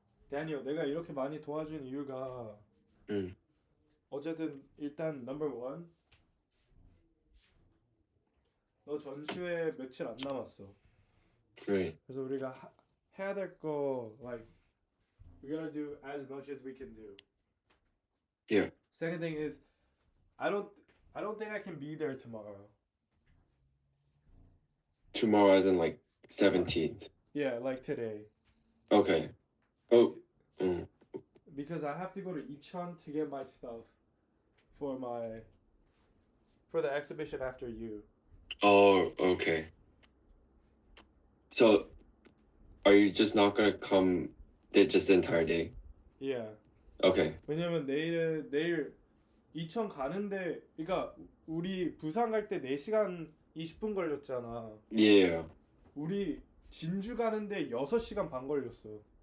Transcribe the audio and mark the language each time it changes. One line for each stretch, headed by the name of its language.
Korean: 다니엘, 내가 이렇게 많이 도와준 이유가 음. 어쨌든 일단 넘버 원, 너 전시회 며칠 안 남았어.
English: Right.
Korean: 그래서 우리가 해야 될 거
English: like we gotta do as much as we can do. Yeah. Second thing is I don't think I can be there tomorrow. Tomorrow as in like 17th. Yeah, like today. Okay. Oh. Mm. Because I have to go to Icheon to get my stuff for the exhibition after you. Oh, okay. So, are you just not gonna come just the entire day? Yeah. Okay.
Korean: 왜냐면 내일 이천 가는데 그러니까 우리 부산 갈 때 4시간 20분 걸렸잖아.
English: Yeah.
Korean: 우리 진주 가는데 6시간 반 걸렸어.